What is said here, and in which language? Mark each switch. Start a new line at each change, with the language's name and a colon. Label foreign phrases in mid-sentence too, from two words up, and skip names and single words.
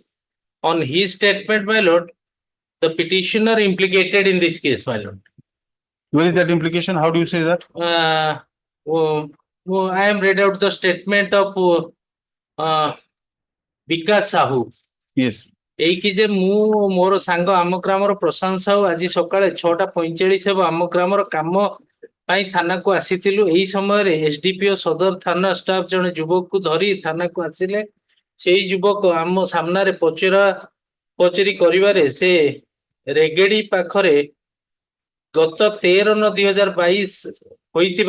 English: On his statement, my lord, the petitioner implicated in this case, my lord. Where is that implication? How do you say that? I am read out the statement of Vikas Sahu. Yes.
Odia: ଏଇକି ଯେ ମୁଁ ମୋର ସାଙ୍ଗ ଆମ ଗ୍ରାମର ପ୍ରଶାନ୍ତ ସାହୁ ଆଜି ସକାଳେ 6:45 ହେବ ଆମ ଗ୍ରାମର କାମ ପାଇଁ ଥାନାକୁ ଆସିଥିଲୁ। ଏହି ସମୟରେ ଏସଡିପିଓ ସଦର ଥାନା ଷ୍ଟାଫ ଜଣେ ଯୁବକକୁ ଧରି ଥାନାକୁ ଆସିଲେ। ସେଇ ଯୁବକ ଆମ ସାମ୍ନାରେ ପଚରି କରିବାରେ ସେ ରେଗେଡି ପାଖରେ ଗତ 13/9/2022 ହୋଇଥିବା